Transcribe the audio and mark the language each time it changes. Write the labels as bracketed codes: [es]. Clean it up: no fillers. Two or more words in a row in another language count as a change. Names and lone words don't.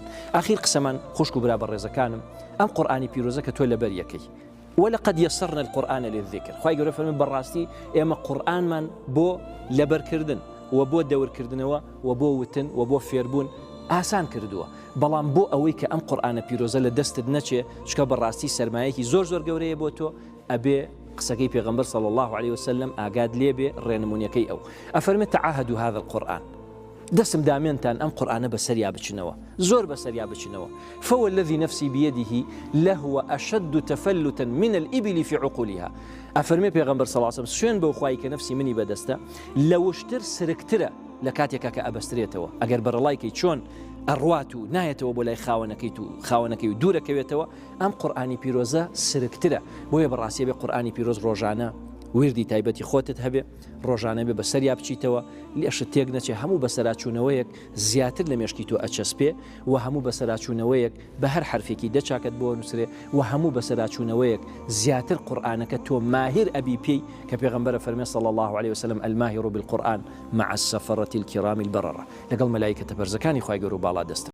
[ckb] ئاخیر قسەمان خوشک و برا بەڕێزەکانم ئەم قورآنی پیرۆزە کە تۆ لەبەریەکەی [ar] ولقد يسرنا القرآن للذكر [ckb] خوای گەورە فەرمێ بەڕاستی ئێمە قورآنمان بۆ لەبەرکردن و بۆ دەورکردنەوە و بۆ وتن و بۆ فێربوون ئاسان کردووە، بەڵام بۆ ئەوەی کە ئەم قورآنە پیرۆزە لە دەستت نەچێ چکە بەڕاستی سەرمایەکی زۆر گەورەیە بۆ تۆ ئەبێ قسەکەی پێغەمبەر [ar] صلی الله علیه وسلم [ckb] ئاگاد لێبێ ڕێنمونیەکەی ئەو ئەفەرمێ [ar] تعاهدوا هذا القرآن [ckb] دەسم دامێنتان ئەم قورآنە بەسەریا بچنەوە زۆر بەسەریا بچنەوە [ar] فوالذي نفسي بيده لهو أشد تفلتا من الإبل في عقولها [ckb] ئەفەرمێ پێغەمبەر [ar] صلی الله علیه وسلم [ckb] سوێن بەو خوای کە نفسی منی بەدەستە لەوشتر سرکترە لە کاتێکە کە ئەبەسترێتەوە ئەگەر بەرەڵایکەی چۆن ئەڕوات و نایەتەوە بۆ لای خاوەنەکەی و دوورەکەوێتەوە ئەم قورآنی پیرۆزە سرکترە بۆیە بەڕاستی بێ قورآنی پیرۆز ڕۆژانە وردی تایبەتی خۆتت هەبێ ڕۆژانە بێ بەسەریا بچیتەوە لێشت تێک نەچێ هەموو بەسەراچوونەوەیەک زیاتر لە مێشکی تۆ ئەچەسپێ و هەموو بەسەراچوونەوەیەک بە هەر حرفێکی دەچاکت بۆ نووسرێ و هەموو بەسەراچوونەوەیەک زیاتر قورآنەکە تۆ ماهر ئەبی پێی کە پێغەمبەرە فەرمێ [ar] صلی الله علیه وسلم الماهر بالقرآن مع السفرة الكرام البررة [ckb] لەگەڵ مەلایکەتە بەرزەکانی خوای گەورە و باڵا دەستن.